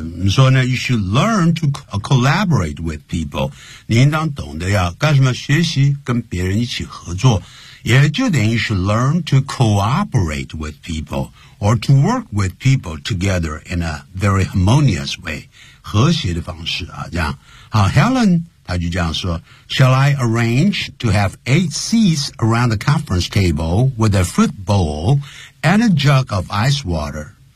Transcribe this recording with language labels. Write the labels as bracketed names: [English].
[Chinese] 说呢 [English] ,you should learn to collaborate with people. [Chinese] 你应当懂得要干什么学习跟别人一起合作。也就等于 [English] you should learn to cooperate with people, or to work with people together in a very harmonious way. [Chinese] 和谐的方式啊这样。 [English] 好 ,Helen, [Chinese] 他就这样说 [English] ,shall I arrange to have 8 seats around the conference table with a fruit bowl and a jug of ice water?